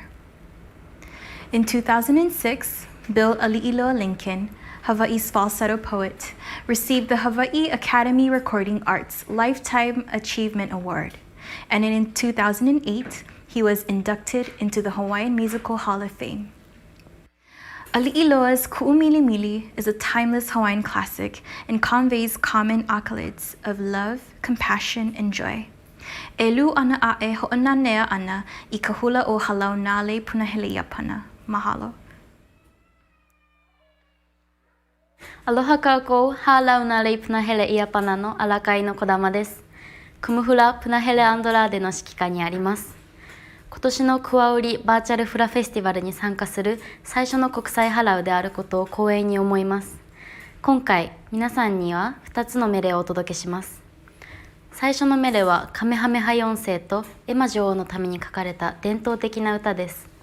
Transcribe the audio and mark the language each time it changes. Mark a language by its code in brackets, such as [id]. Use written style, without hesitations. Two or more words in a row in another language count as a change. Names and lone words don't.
[en] In 2006, Bill Ali'iloa Lincoln, Hawaii's falsetto poet, received the Hawaii Academy Recording Arts Lifetime Achievement Award, and in 2008, he was inducted into the Hawaiian Musical Hall of Fame. Ali'iloa's Ku'umili Mili is a timeless Hawaiian classic and conveys common accolades of love, compassion, and joy. [haw] Elu ana a'e ho'ananea ana I ka hula o halau nale punahele iapana. Mahalo. Aloha kako, halau nale punahele iapana no Alakai [ja] の児玉です. [haw] Kumuhula punahele [ja] Andrade no 指揮下にあります。今年のクアウリバーチャルフラフェスティバルに参加する最初の国際ハラウであることを光栄に思います。今回、皆さんには2つのメレをお届けします。最初のメレはカメハメハ4世とエマ女王のために書かれた伝統的な歌です。